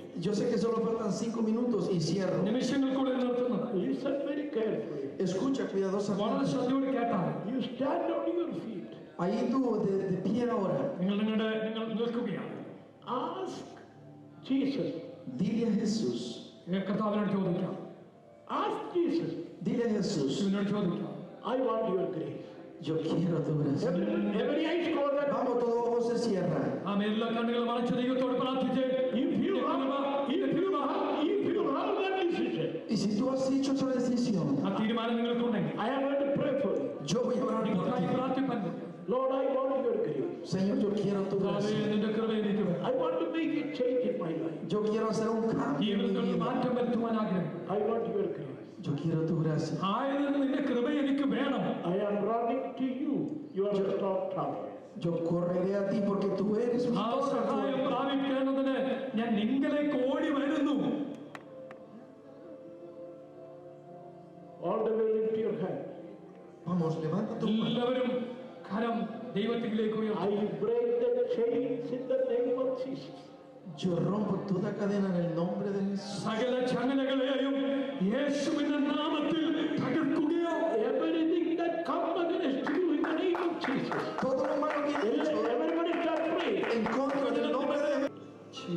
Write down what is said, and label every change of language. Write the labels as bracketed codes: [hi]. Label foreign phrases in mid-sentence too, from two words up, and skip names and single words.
[es] Yo sé que solo faltan 5 minutos y cierro. [ml] നിമിഷങ്ങൾ കൂടെ നിർത്തുന്നത് [en] Listen very carefully. [es] Escucha [ml] വളരെ [es] cuidadosamente. [ml] ശ്രദ്ധയോടെ കേട്ടാൽ [en] You stand on your feet. [es] Ahí tú de pie ahora. [ml] നിങ്ങൾ നിൽക്കുകയാണ്. [en] Ask Jesus. [es] Dile a Jesús. [ml] കർത്താവിനോട് ചോദിക്കാം. [en] Ask Jesus. [es] Dile a Jesús. [ml] യേശുവിനോട് ചോദിക്കാം. [en] I want your grace. [es] Yo quiero tu gracia. [en] Every eye is closed. [es] Vamos, todos los ojos se cierran. [ml] ആമേൻ. എല്ലാ കണ്ണുകളും അടച്ച് ദൈവത്തോട് പ്രാർത്ഥിച്ച് [en] If you have that decision, [es] Y si tú has hecho esa decisión, [ml] ആ തീരുമാനം നിങ്ങൾക്കുണ്ടെങ്കിൽ [en] I am going to pray for you. [es] yo voy a orar por [ml] നിങ്ങൾക്കായി [es] ti. [ml] പ്രാർത്ഥിപ്പാൻ. [en] Lord, I want your grace. [es] Señor, yo quiero tu [ml] കർത്താവേ, [es] gracia. [ml] നിന്റെ കൃപ എനിക്ക് വേണം. [en] I want to make a change in my life. [es] Yo quiero hacer un cambio en [ml] ജീവിതത്തിൽ [es] mi vida. [ml] മാറ്റം വരുത്തുവാൻ ആഗ്രഹം. [en] I want your grace. [es] Yo quiero tu gracia. [ml] ആയതിന് നിന്റെ കൃപ എനിക്ക് വേണം. [en] I am running to you. You are a strong tower. [es] Yo correré a ti porque tú eres mi [ml] ആ [es] torre [ml] സഹായം [es] fuerte. [ml] പ്രാപിക്കേണ്ടതിന് ഞാൻ നിങ്ങളിലേക്ക് ഓടി വരുന്നു. [en] All the way lift your hand. [es] Vamos, levanta tu mano. [ml] എല്ലാവരും കരം ദൈവത്തിലേക്ക് ഉയർത്തുക. [en] I break the chains in the name of Jesus. [es] Yo rompo toda cadena en el nombre de Jesús. [ml] സകല ചങ്ങലകളെയും യേശുവിന്റെ നാമത്തിൽ തകർക്കുകയോ [en] Everything that comes against you in the name of Jesus. [es] Todo lo malo que he hecho [en] Everybody start praying. [es] en contra del nombre de Jesús.